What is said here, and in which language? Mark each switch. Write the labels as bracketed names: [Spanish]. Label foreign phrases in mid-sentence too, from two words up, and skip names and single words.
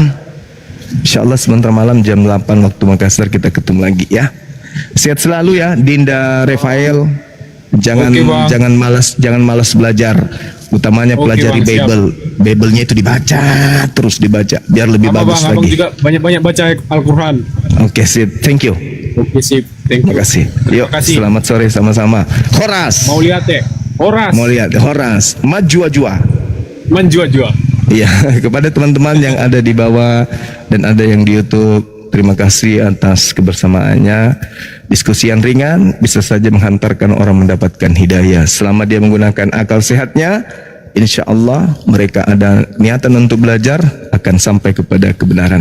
[Arabic] إن شاء الله [Indonesian] sebentar malam jam 8 waktu Makassar kita ketemu lagi ya. Sehat selalu ya, Dinda Rafael. Jangan Oke, Bang. jangan malas belajar. Utamanya Oke, pelajari Bang, siap. Bible. Bible-nya itu dibaca, terus dibaca biar lebih Sama bagus bang, abang lagi. juga banyak-banyak baca Al-Quran. Oke, sip. [English] Thank you. Oke sip. Thank you. [Indonesian] Terima kasih. Terima Yuk, kasih. selamat sore sama-sama. Horas. Mau lihat ya? Horas. Mau lihat Horas. Majua-jua. Menjua-jua. Iya, kepada teman-teman yang ada di bawah dan ada yang di YouTube, terima kasih atas kebersamaannya. Diskusi yang ringan bisa saja menghantarkan orang mendapatkan hidayah. Selama dia menggunakan akal sehatnya, [Arabic] إن شاء الله [Indonesian] mereka ada niatan untuk belajar akan sampai kepada kebenaran.